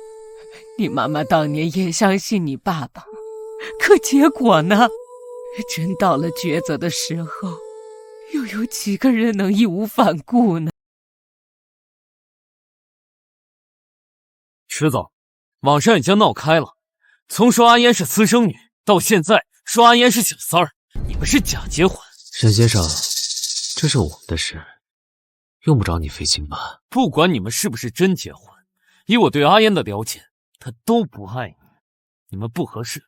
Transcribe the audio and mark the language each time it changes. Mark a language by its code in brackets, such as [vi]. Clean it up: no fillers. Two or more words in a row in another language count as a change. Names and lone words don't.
[zh] 你媽媽當年也相信你爸爸，可結果呢？真到了抉擇的時候，又有幾個人能義無反顧呢？池總，網上已經鬧開了，從說阿嫣是私生女，到現在說阿嫣是小三兒，你們是假結婚。沈先生，這是我們的事，用不着你費心吧？不管你們是不是真結婚，以我對阿嫣的了解，她都不愛你，你們不合適。